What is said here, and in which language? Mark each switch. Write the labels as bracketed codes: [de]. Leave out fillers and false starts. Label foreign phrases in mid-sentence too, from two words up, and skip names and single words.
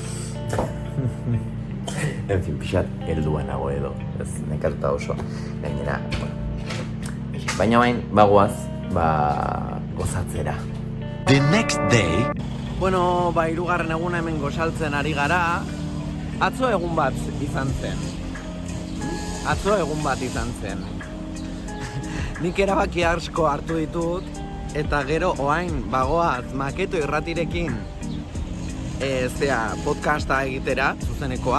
[es] En fin, [eu] pixat heldua nago edo, ez nekatuta oso, gainera, bueno. Baina bain, bagoaz, gozatzera. [en] The next day. [eu] Bueno, hirugarren eguna hemen gozaltzen ari gara. Atzo egun bat izan zen. Nik erabaki asko hartu ditut, eta gero oain bagoaz Maketo irratirekin podcasta egitera, zuzenekoa.